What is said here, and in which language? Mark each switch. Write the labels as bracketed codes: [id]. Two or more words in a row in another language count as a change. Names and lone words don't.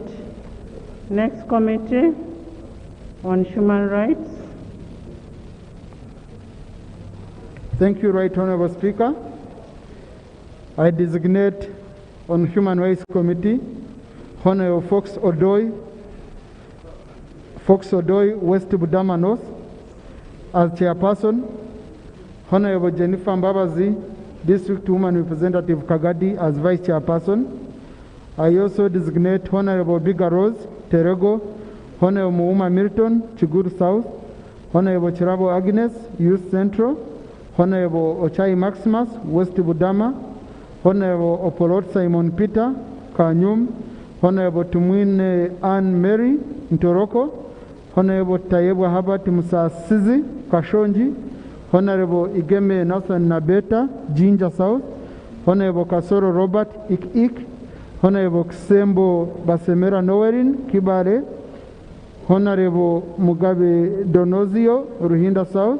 [en] Next committee on human rights. Thank you, Right Honorable Speaker. I designate on Human Rights Committee Honorable Fox Odoi, West Budama North, as chairperson. Honorable Jennifer Mbabazi, District Woman Representative Kagadi, as vice chairperson. I also designate Honorable Biga Rose Terego, Honorable Muuma Milton, Chiguru South, Honorable Chirabo Agnes, Youth Central, Honorable Ochai Maximus, West Budama, Honorable Opolot Simon Peter, Kanyum, Honorable Tumwine Anne Mary, Ntoroko, Honorable Tayebwa Habert Musasizi, Kashonji, Honorable Igeme Nathan Nabeta, Jinja South, Honorable Kasoro Robert Ik, Honorable Kisembo Basemera Nowerin, Kibale, Honorable Mugabe Donozio, Ruhinda South,